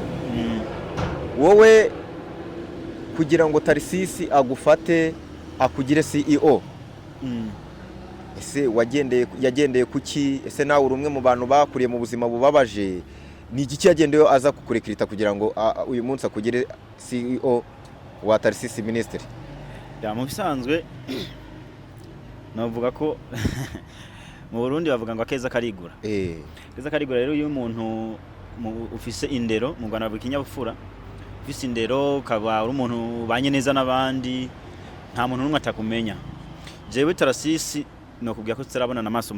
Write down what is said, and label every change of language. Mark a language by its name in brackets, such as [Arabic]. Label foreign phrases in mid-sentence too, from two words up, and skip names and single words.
[Kinyarwanda] wowe kugira ngo Tarasisi agufate akugire CEO ese yagendeye kuki ese nawe uri umwe mu bantu bakuriye mu buzima bubabaje ni igiki yagendeyo aza kukurekrita kugira ngo uyu munsi akugire CEO wa Tarasisi Ministry [Rundi] mu bisanzwe navuga ko mu Burundi bavuga ngo akeza karigura keza karigura rero uyu muntu ufise indero mu Rwanda bavuga ikinyabufura ufise indero ukaba uri umuntu banye neza n'abandi nta muntu n'umwe atakumenya jewe Tarasisi no kubwira ko tutarabona n'amaso